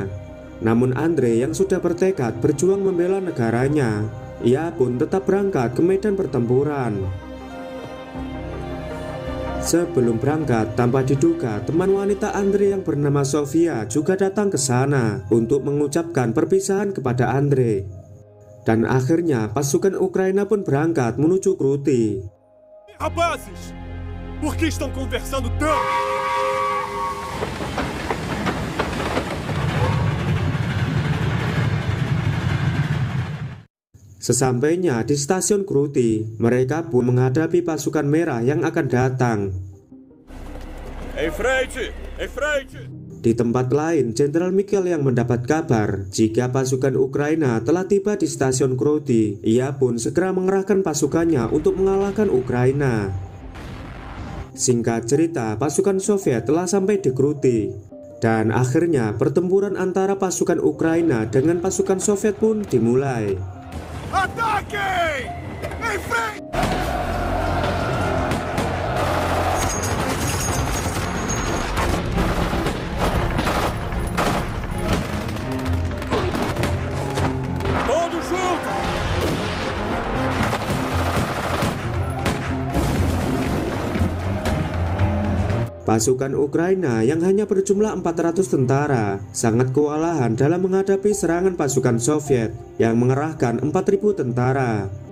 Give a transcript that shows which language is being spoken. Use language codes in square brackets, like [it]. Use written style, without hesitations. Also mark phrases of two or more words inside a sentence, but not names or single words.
[id] Namun Andrei yang sudah bertekad berjuang membela negaranya, ia pun tetap berangkat ke medan pertempuran. Sebelum berangkat, tanpa diduga, teman wanita Andre yang bernama Sofia juga datang ke sana untuk mengucapkan perpisahan kepada Andre. Dan akhirnya pasukan Ukraina pun berangkat menuju Kruty. [pt] Rapazes, por que estão conversando tanto? [id] Sesampainya di stasiun Kruty, mereka pun menghadapi pasukan merah yang akan datang. [pt] Em frente! Em frente! [id] Di tempat lain, Jenderal Mikhail yang mendapat kabar jika pasukan Ukraina telah tiba di stasiun Kruty. Ia pun segera mengerahkan pasukannya untuk mengalahkan Ukraina. Singkat cerita, pasukan Soviet telah sampai di Kruty. Dan akhirnya pertempuran antara pasukan Ukraina dengan pasukan Soviet pun dimulai. [pt] Ataque! Em frente! Todos juntos! [id] Pasukan Ukraina yang hanya berjumlah 400 tentara sangat kewalahan dalam menghadapi serangan pasukan Soviet yang mengerahkan 4.000 tentara.